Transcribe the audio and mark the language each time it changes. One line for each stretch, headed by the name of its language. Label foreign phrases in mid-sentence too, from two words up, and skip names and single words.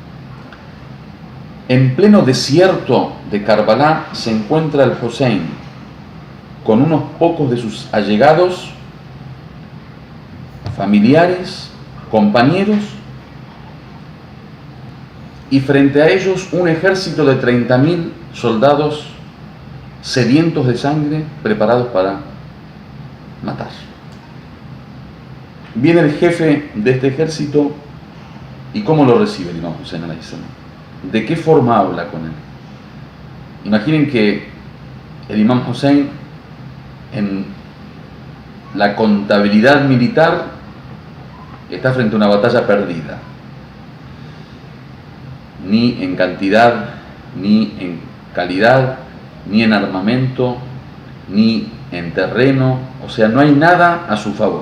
Spanish: En pleno desierto de Karbala se encuentra el Hussein con unos pocos de sus allegados, familiares, compañeros, y frente a ellos un ejército de 30.000 soldados sedientos de sangre, preparados para matar. Viene el jefe de este ejército, y ¿cómo lo recibe el imam Hussein
Arabic: عليه السلام?
Spanish: ¿De qué forma habla con él? Imaginen que el imam Hussein, en la contabilidad militar, está frente a una batalla perdida. Ni en cantidad, ni en calidad, ni en armamento, ni en terreno, o sea, no hay nada a su favor.